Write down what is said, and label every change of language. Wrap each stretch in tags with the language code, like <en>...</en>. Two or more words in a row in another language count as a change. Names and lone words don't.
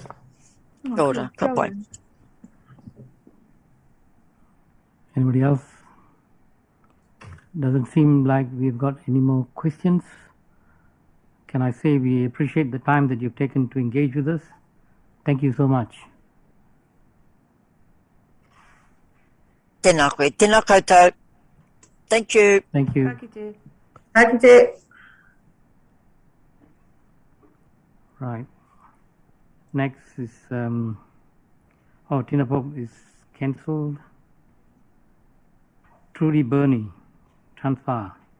<en>Good point. Anybody else? Doesn't seem like we've got any more questions. can I say we appreciate the time that you've taken to engage with us. Thank you so much.</en> <mi>Tēnā koe, tēnā koutou.</mi> <en>Thank you. Thank you. Kāpiti. Right. Next is, Tina Pope is cancelled. Trudy Burney, transfer.</en>